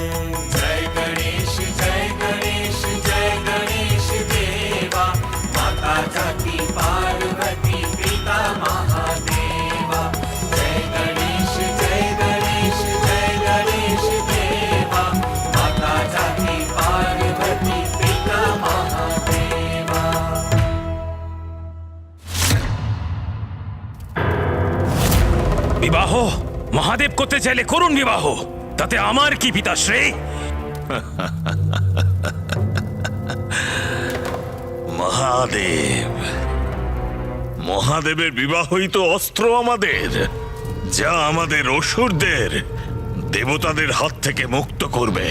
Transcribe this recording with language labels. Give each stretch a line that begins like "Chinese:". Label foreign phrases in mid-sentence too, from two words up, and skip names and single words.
Hindi: जय गणेश देवा, माता जाति पार्वती पिता महादेवा। जय गणेश देवा, माता जाति पार्वती पिता महादेवा।
Bangla: বিবাহ মহাদেব করতে চাইলে করুন বিবাহ, তাতে আমার কি পিতাশ্রী? মহাদেব, মহাদেবের বিবাহই তো অস্ত্র আমাদের, যা আমাদের অসুরদের দেবতাদের হাত থেকে মুক্ত করবে।